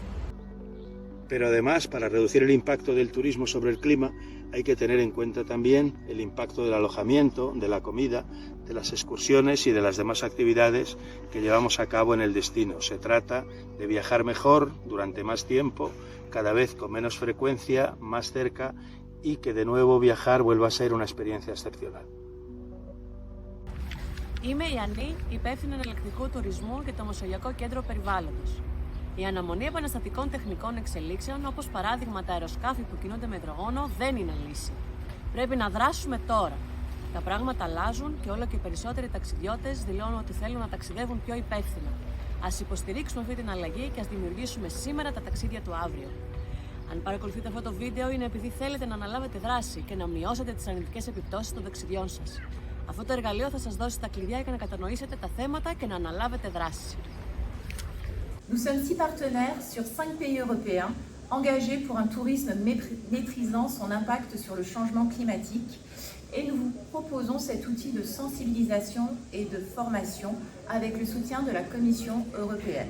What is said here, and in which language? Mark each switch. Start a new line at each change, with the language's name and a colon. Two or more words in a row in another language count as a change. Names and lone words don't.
Spanish: Pero además, para reducir el impacto del turismo sobre el clima, hay que tener en cuenta también el impacto del alojamiento, de la comida, de las excursiones y de las demás actividades que llevamos a cabo en el destino. Se trata de viajar mejor, durante más tiempo, cada vez con menos frecuencia, más cerca, y que de nuevo viajar vuelva a ser una experiencia excepcional.
Greek: Είμαι η Ανή, υπεύθυνη εναλλακτικού τουρισμού και το Μεσογειακό Κέντρο Περιβάλλοντος. Η αναμονή επαναστατικών τεχνικών εξελίξεων, όπως παράδειγμα τα αεροσκάφη που κινούνται με υδρογόνο, δεν είναι λύση. Πρέπει να δράσουμε τώρα. Τα πράγματα αλλάζουν και όλο και περισσότεροι ταξιδιώτες δηλώνουν ότι θέλουν να ταξιδεύουν πιο υπεύθυνα. Ας υποστηρίξουμε αυτή την αλλαγή και ας δημιουργήσουμε σήμερα τα ταξίδια του αύριο. Αν παρακολουθείτε αυτό το βίντεο, είναι επειδή θέλετε να αναλάβετε δράση και να μειώσετε τις αρνητικές επιπτώσεις των ταξιδιών σας. Αυτό το εργαλείο θα σας δώσει τα κλειδιά για να κατανοήσετε τα θέματα και να αναλάβετε δράση.
French: Nous sommes 6 partenaires sur 5 pays européens engagés pour un tourisme maîtrisant son impact sur le changement climatique et nous vous proposons cet outil de sensibilisation et de formation avec le soutien de la Commission européenne.